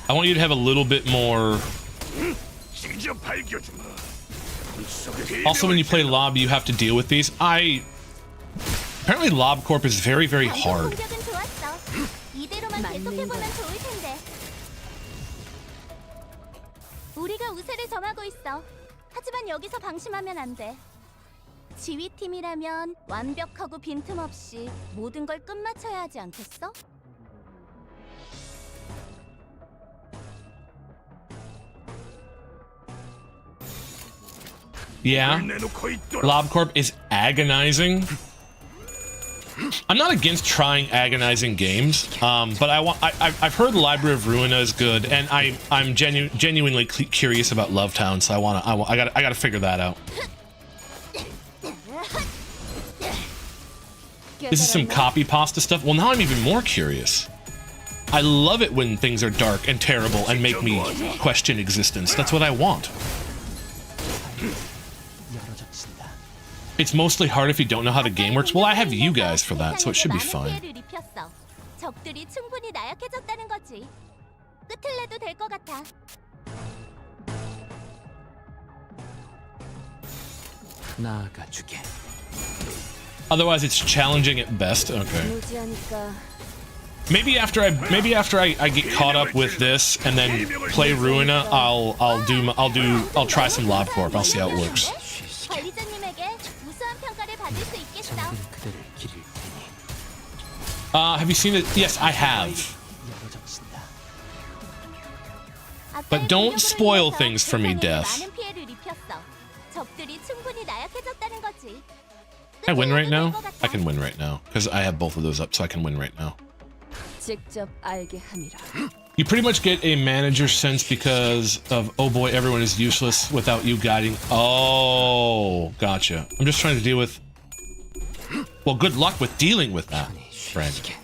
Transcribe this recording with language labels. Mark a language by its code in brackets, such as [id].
[en] I want you to have a little bit more... [ko] 직접 밝혀주마. [en] Also, when you play Lob, you have to deal with these. Apparently Lob Corp is very, very hard. [ko] 공격은 좋았어. 이대로만 계속해보면 좋을 텐데. 우리가 우세를 점하고 있어. 하지만 여기서 방심하면 안 돼. 지휘팀이라면 완벽하고 빈틈없이 모든 걸 끝마쳐야 하지 않겠어? [en] Yeah, LobCorp is agonizing. I'm not against trying agonizing games, but I've heard Library of Ruina is good, and I'm genuinely curious about Love Town, so I gotta figure that out. This is some copy pasta stuff. Well, now I'm even more curious. I love it when things are dark and terrible and make me question existence. That's what I want. It's mostly hard if you don't know how the game works. Well, I have you guys for that, so it should be fine. [ko] 적들이 충분히 나약해졌다는 거지. 끝을 내도 될 것 같아. 나아가주게. [en] Otherwise, it's challenging at best. Okay. Maybe after I get caught up with this and then play Ruina, I'll try some LobCorp. I'll see how it works. [ko] 관리자님에게 우수한 평가를 받을 수 있겠어. 그대를 기릴 테니. [en] Have you seen it? Yes, I have. But don't spoil things for me, Death. [ko] 적들이 충분히 나약해졌다는 거지. [en] Can I win right now? I can win right now because I have both of those up, so I can win right now. [ko] 직접 알게 함이라. [en] You pretty much get a manager sense because of, oh boy, everyone is useless without you guiding. Oh, gotcha. I'm just trying to deal with... Well, good luck with dealing with that, friend.